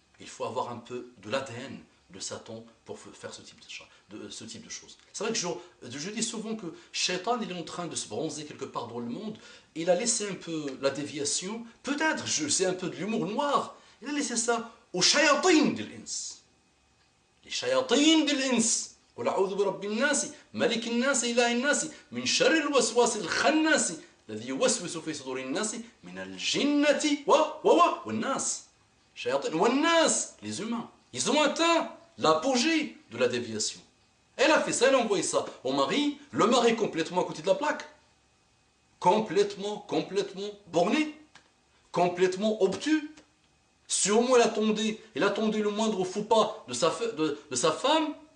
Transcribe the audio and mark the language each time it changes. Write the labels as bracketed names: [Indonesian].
[French] Il faut avoir un peu de l'ADN de Satan pour faire ce type de choses. C'est vrai que je dis souvent que Shaitan il est en train de se bronzer quelque part dans le monde. Il a laissé un peu la déviation. Peut-être, c'est un peu de l'humour noir. Il a laissé ça aux shayatin de l'ins. Les shayatin de l'ins. [Arabic] قل أعوذ برب الناس ملك الناس إله الناس من شر الوسواس الخناس الذي يوسوس في صدور الناس من الجنة والناس. شياطين والناس, [French] les humains. Ils ont atteint l'apogée de la déviation. Elle a fait ça, elle a envoyé ça au mari. Le mari complètement à côté de la plaque. Complètement borné. Complètement obtus. Sûrement il attendait le moindre faux pas de sa femme.